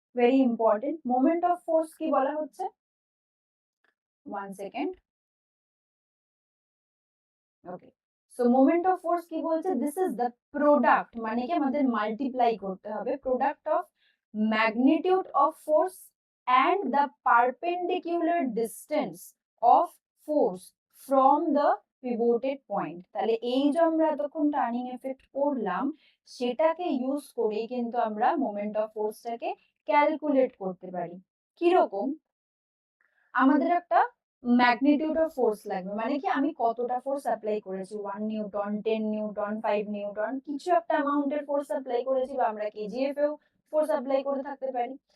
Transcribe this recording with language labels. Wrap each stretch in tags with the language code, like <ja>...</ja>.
<bn>Very important. Moment of force কি বলা হচ্ছে? One second. Okay, so moment of force কি বলছে?</bn> <en>this is the product,</en> <bn>মানে কি আমাদের মাল্টিপ্লাই করতে হবে,</bn> <en>Product of magnitude of force and the perpendicular distance of force from the pivoted point।</en> <bn>তাহলে এই যে আমরা এতক্ষণ টার্নিং এফেক্ট পড়লাম সেটাকে ইউজ করে কিন্তু আমরা মোমেন্ট অফ ফোর্সটাকে ক্যালকুলেট করতে পারি। কিরকম? আমাদের একটা ম্যাগনিটিউড অফ ফোর্স লাগবে, মানে কি আমি কতটা ফোর্স অ্যাপ্লাই করেছি, 1 নিউটন, 10 নিউটন, 5 নিউটন, কিছু একটা অ্যামাউন্টের ফোর্স অ্যাপ্লাই করেছি, বা আমরা কেজিএফ এও ফোর্স অ্যাপ্লাই করে থাকতে পারি।</bn>